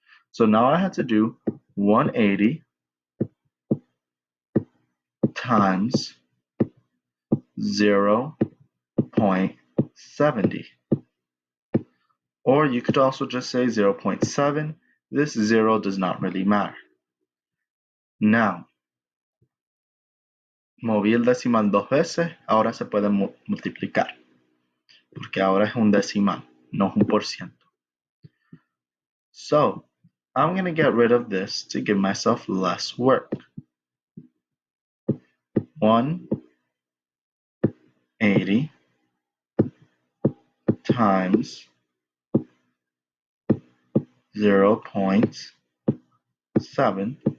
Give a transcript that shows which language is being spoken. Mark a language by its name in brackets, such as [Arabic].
[English] So now I had to do 180 times 0.70. Or you could also just say 0.7. This 0 does not really matter. [Spanish] Now, moví el decimal 2 veces, ahora se puede multiplicar, porque ahora es un decimal, no es un por ciento. [English] So, I'm going to get rid of this to give myself less work. 180 times 0.7.